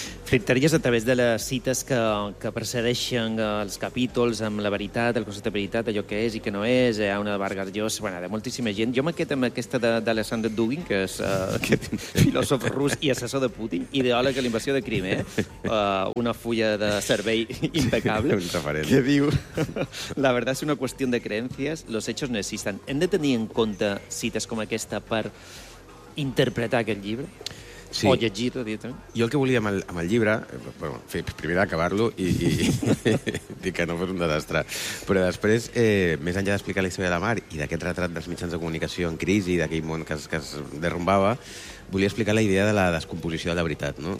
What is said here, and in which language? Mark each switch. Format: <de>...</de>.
<ca>Flipteries a través de les cites que precedeixen els capítols amb la veritat, el concepte de veritat, allò que és i que no és, hi ha una de Vargas Llosa, bueno, de moltíssima gent. Jo amb aquesta d'Alexander Dugin, que és filòsof rus i assessor de Putin, ideòleg a l'invasió de Crimea, una fulla de servei impecable. Un referent. Què diu?</ca> <es>La verdad es una cuestión de creencias, los hechos no existen.</es> <ca>Hem de tenir en compte cites com aquesta per interpretar aquest llibre? Sí. O llegir-lo, directament? Jo el que volia amb el llibre, bueno, primer acabar-lo i dir que no fos un desastre, però després, més enllà d'explicar la història de la Mar i d'aquest retrat dels mitjans de comunicació en crisi, d'aquell món que es derrumbava, volia explicar la idea de la descomposició de la veritat, no?</ca>